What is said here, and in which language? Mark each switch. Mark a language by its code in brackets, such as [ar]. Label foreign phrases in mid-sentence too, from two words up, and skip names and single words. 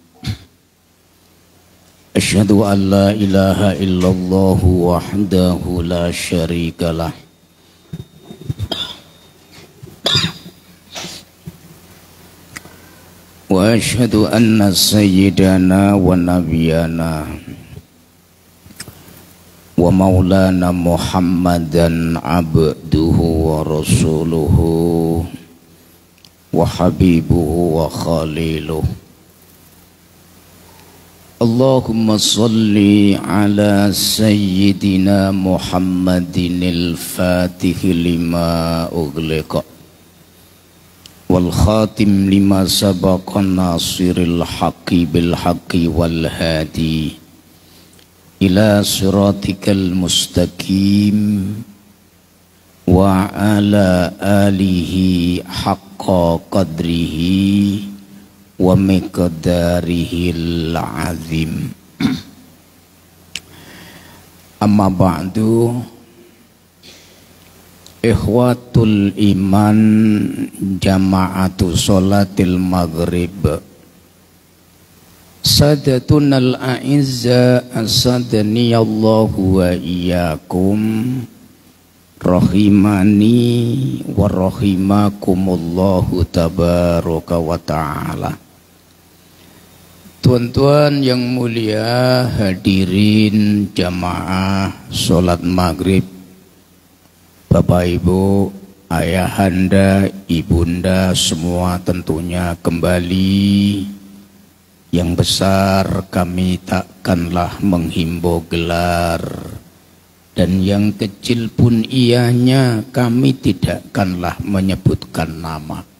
[ar] أشهد أن لا إله إلا الله وحده لا شريك له وأشهد أن سيدنا ونبينا ومولانا محمدا عبده ورسوله وحبيبه وخليله. اللهم صل على سيدنا محمد الفاتح لما أغلق والخاتم لما سبق ناصر الحق بالحق والهادي إلى صراطك المستقيم وعلى آله حق قدره ومقداره العظيم. أما بعد إخوة الإيمان جماعة صلاة المغرب ساداتنا الأعزاء أسعدني الله وإياكم رحمني ورحمكم الله تبارك وتعالى. [ms] Tuan-tuan yang mulia, hadirin jamaah sholat maghrib, Bapak Ibu, ayahanda, ibunda semua tentunya kembali. Yang besar kami takkanlah menghimbau gelar, dan yang kecil pun ianya kami tidakkanlah menyebutkan nama.